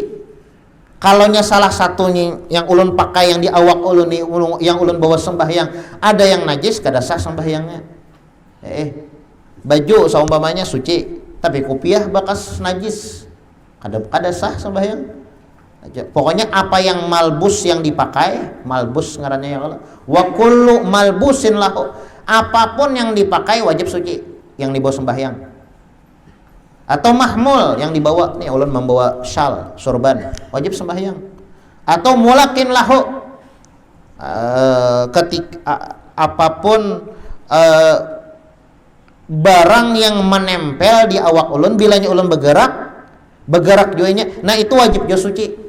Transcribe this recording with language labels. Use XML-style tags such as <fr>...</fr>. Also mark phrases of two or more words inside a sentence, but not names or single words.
<bjn>Kalaunya salah satunya yang ulun pakai yang di awak ulun yang ulun bawa sembahyang ada yang najis, kada sah sembahyangnya. Baju saumpamanya suci, tapi kopiah bekas najis, kada sah sembahyang. Pokoknya apa yang malbus yang dipakai, malbus ngarannya ya Allah.</bjn> <ar>وكل ملبوس له,</ar> <id>apapun yang dipakai wajib suci yang dibawa sembahyang.</id> <bjn>Atau mahmul yang dibawa, nih ulun membawa syal, sorban, wajib sembahyang. Atau</bjn> <ar>ملاق له,</ar> <bjn>apapun barang yang menempel di awak ulun bilanya ulun bergerak juanya, nah itu wajib jo suci.</bjn>